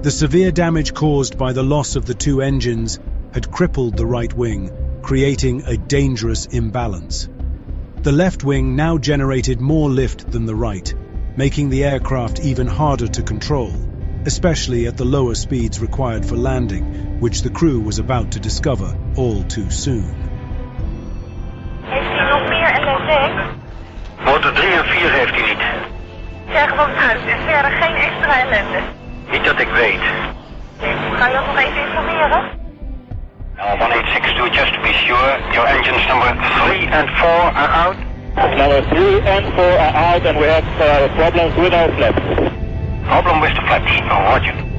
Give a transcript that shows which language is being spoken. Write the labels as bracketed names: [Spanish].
[English] The severe damage caused by the loss of the two engines had crippled the right wing, creating a dangerous imbalance. The left wing now generated more lift than the right, making the aircraft even harder to control, especially at the lower speeds required for landing, which the crew was about to discover all too soon. [Dutch] Heeft hij nog meer ellende? Motor 3 en 4 heeft hij niet. Zeg gewoon uit en verder geen extra ellende. Niet dat ik weet. Kan je dat nog even informeren? [English] 1862, just to be sure, your engines number 3 and 4 are out? Number 3 and 4 are out and we have problems with our flaps. Problem with the flaps, roger.